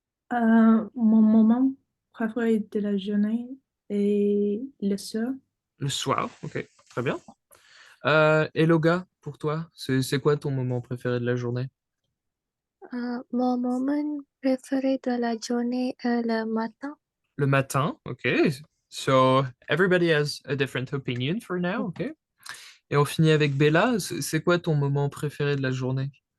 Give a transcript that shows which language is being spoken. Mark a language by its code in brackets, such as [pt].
[fr] Mon moment préféré de la journée est le soir. Le soir, ok, très bien. Et Loga, pour toi, c'est quoi ton moment préféré de la journée? Mon moment préféré de la journée est le matin. Le matin, ok. [en] So, everybody has a different opinion for now, ok. [fr] Et on finit avec Bella, c'est quoi ton moment préféré de la journée?